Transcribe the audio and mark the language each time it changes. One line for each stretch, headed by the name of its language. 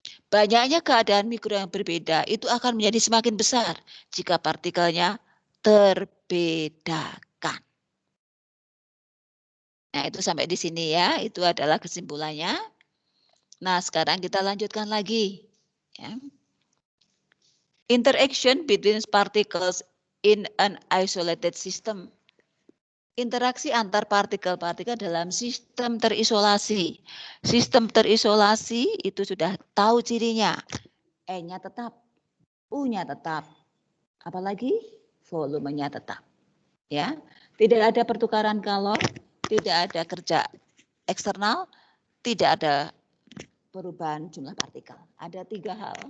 Indonesian: Banyaknya keadaan mikro yang berbeda itu akan menjadi semakin besar jika partikelnya terbedakan. Nah, itu sampai di sini ya, itu adalah kesimpulannya. Nah, sekarang kita lanjutkan lagi. Ya.
English: Interaction between particles in an isolated system.
Indonesian: Interaksi antar partikel-partikel dalam sistem terisolasi. Sistem terisolasi itu sudah tahu cirinya. E-nya tetap, U-nya tetap. Apalagi volumenya tetap. Ya, tidak ada pertukaran kalor, tidak ada kerja eksternal, tidak ada perubahan jumlah partikel. Ada 3 hal.